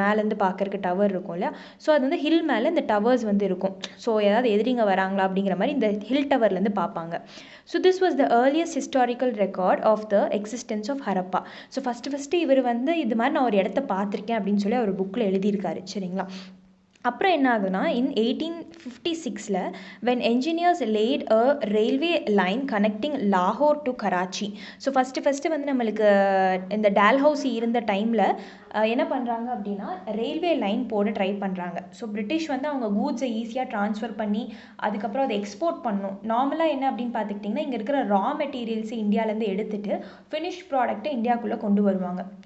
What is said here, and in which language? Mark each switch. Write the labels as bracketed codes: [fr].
[ta] மேலேருந்து பார்க்கறக்கு டவர் இருக்கும் இல்லையா, ஸோ அது வந்து ஹில் மேலே இந்த டவர்ஸ் வந்து இருக்கும். ஸோ ஏதாவது எதிரிங்க வராங்களா அப்படிங்கிற மாதிரி இந்த ஹில் டவர்லேருந்து பார்ப்பாங்க. [en] So this was the earliest historical record of the existence of Harappa. [ta] So first இவர் வந்து இது மாதிரி நான் ஒரு இடத்த பார்த்துருக்கேன் அப்படின்னு சொல்லி அவர் புக்கில் எழுதியிருக்காரு. சரிங்களா. அப்புறம் என்ன ஆகுதுன்னா, [en] In 1856 when engineers laid a railway line connecting Lahore to Karachi. [ta] So first வந்து நம்மளுக்கு இந்த டால்ஹவுசி இருந்த டைமில் என்ன பண்ணுறாங்க அப்படின்னா ரயில்வே லைன் போட ட்ரை பண்ணுறாங்க. ஸோ பிரிட்டிஷ் வந்து அவங்க கூட்ஸை ஈஸியாக ட்ரான்ஸ்ஃபர் பண்ணி அதுக்கப்புறம் அதை எக்ஸ்போர்ட் பண்ணணும். நார்மலாக என்ன அப்படின்னு பார்த்துக்கிட்டிங்கன்னா இங்கே இருக்கிற ரா மெட்டீரியல்ஸை இந்தியாவிலேருந்து எடுத்துகிட்டு ஃபினிஷ் ப்ராடக்ட்டை இந்தியாவுக்குள்ளே கொண்டு வருவாங்க.